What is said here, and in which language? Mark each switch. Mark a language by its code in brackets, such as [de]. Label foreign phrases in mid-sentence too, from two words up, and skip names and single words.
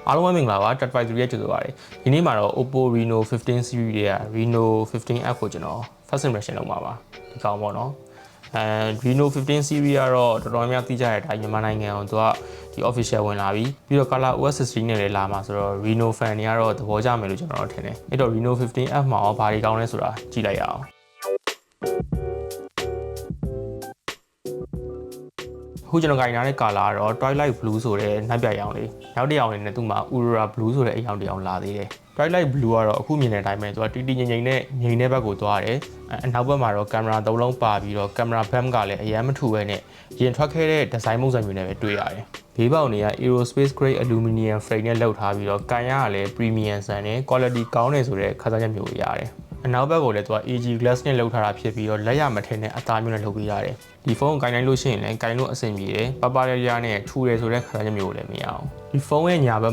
[my] အားလုံးပဲမင်္ဂလာပါ Tat5 ရဲ့ကြိုဆိုပါရစေဒီနေ့မှာတော့ Oppo Reno 15 series တွေက Reno 15F ကိုကျွန်တော် [en] first impression [my] လုပ်မှာပါဒီကောင်ပေါ့နော်Reno 15 series ကတော့တော်တော်များသိကြတဲ့အတိုင်းမြန်မာနိုင်ငံအောင်သူကဒီ official ဝင်လာပြီးတော့ Color OS 16နဲ့လည်းလာမှာဆိုတော့ Reno fan တွေကတော့သဘောကျမယ်လို့ကျွန်တော်တို့ထင်တယ်အဲ့တော့ Reno 15F မှာရောဘာတွေကောင်းလဲဆိုတာကြည့်လိုက်ရအောင် ခုကျွန်တော်ကြိုင်ထားတဲ့ color ကတော့ Twilight Blue ဆိုတဲ့နှိုက်ပြရောင်လေးနောက်တစ်ရောင်လေးနဲ့သူ့မှာ Aurora Blue ဆိုတဲ့အရောင်တစ်ရောင်လာသေးတယ် Twilight Blue ကတော့အခုမြင်တဲ့အတိုင်းပဲသူကတီတီငိမ့်နဲ့ငိမ့်တဲ့ဘက်ကိုသွားတယ်အနောက်ဘက်မှာတော့ကင်မရာ3လုံးပါပြီးတော့ကင်မရာ bump ကလည်းအရင်မထူပဲနဲ့ရင်ထွက်ခဲ့တဲ့ design ပုံစံမျိုးနဲ့ပဲတွေ့ရတယ်ဘေးပေါက်တွေက [en] Aerospace grade aluminum frame [my] နဲ့လုပ်ထားပြီးတော့ကန်ရကလည်း premium ဆန်နဲ့ quality ကောင်းတယ်ဆိုတဲ့ခန်းစားချက်မျိုးရတယ်အနောက်ဘက်ကိုလည်းသူက AG glass နဲ့လုပ်ထားတာဖြစ်ပြီးတော့လက်ရမ ထင်းနဲ့အသားမျိုးနဲ့လုပ်ပေးရတယ်ဒီဖုန်းကိုကင်နိုင်လို့ရှိရင်လည်းကင်လို့အဆင်ပြေတယ်ပပရရနဲ့ထူတယ်ဆိုတဲ့ခါကျမျိုးလည်းမရအောင်ဒီဖုန်းရဲ့ညာဘက်မှာ